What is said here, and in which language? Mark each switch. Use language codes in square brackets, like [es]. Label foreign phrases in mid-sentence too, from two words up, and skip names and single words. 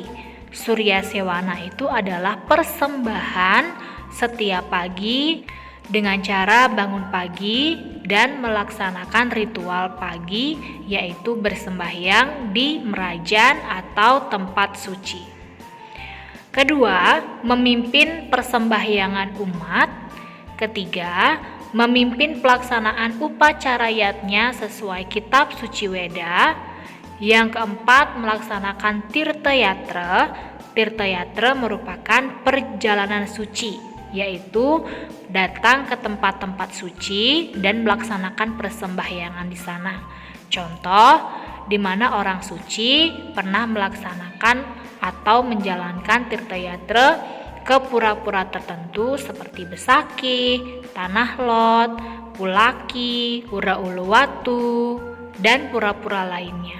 [id] Surya Sewana itu adalah persembahan setiap pagi dengan cara bangun pagi dan melaksanakan ritual pagi, yaitu bersembahyang di merajan atau tempat suci. Kedua, memimpin persembahyangan umat. Ketiga, memimpin pelaksanaan upacara yatnya sesuai kitab suci Weda. Yang keempat, melaksanakan tirta yatra. Tirta yatra merupakan perjalanan suci, yaitu datang ke tempat-tempat suci dan melaksanakan persembahyangan di sana. Contoh, di mana orang suci pernah melaksanakan atau menjalankan tirta yatra ke pura-pura tertentu seperti Besaki, Tanah Lot, Pulaki, Pura Uluwatu, dan pura-pura lainnya.